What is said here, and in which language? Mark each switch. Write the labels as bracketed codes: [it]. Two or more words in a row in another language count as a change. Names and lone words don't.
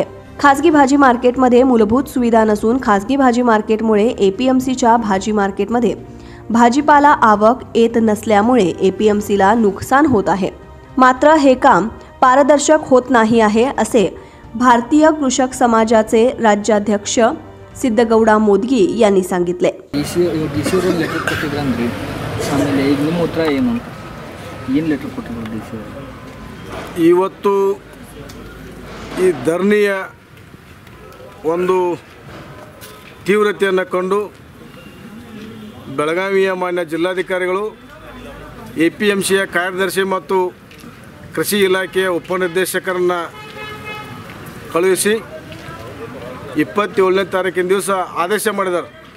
[mr] खासगी भाजी मार्केटमध्ये मूलभूत सुविधा नसून खासगी भाजी मार्केटमुळे एपीएमसीच्या भाजी मार्केटमध्ये भाजीपाला आवक येत नसल्यामुळे एपीएमसीला नुकसान होत आहे। मात्र हे काम पारदर्शक होत नाही आहे असे भारतीय कृषक समाजाचे राज्याध्यक्ष ಸಿದ್ದಗೌಡ ಮೋದ್ಗಿ यांनी सांगितले। [kn] ಇವತ್ತು ಈ ಧರಣಿಯ ಒಂದು ತೀವ್ರತೆಯನ್ನು ಕಂಡು ಬೆಳಗಾವಿಯ ಮಾನ್ಯ ಜಿಲ್ಲಾಧಿಕಾರಿಗಳು ಎಪಿಎಂಸಿಯ ಕಾರ್ಯದರ್ಶಿ ಮತ್ತು ಕೃಷಿ ಇಲಾಖೆಯ ಉಪನಿರ್ದೇಶಕರನ್ನು ಕಳುಹಿಸಿ 27ನೇ ತಾರೀಕಿನ ದಿವಸ ಆದೇಶ ಮಾಡಿದ್ದಾರೆ।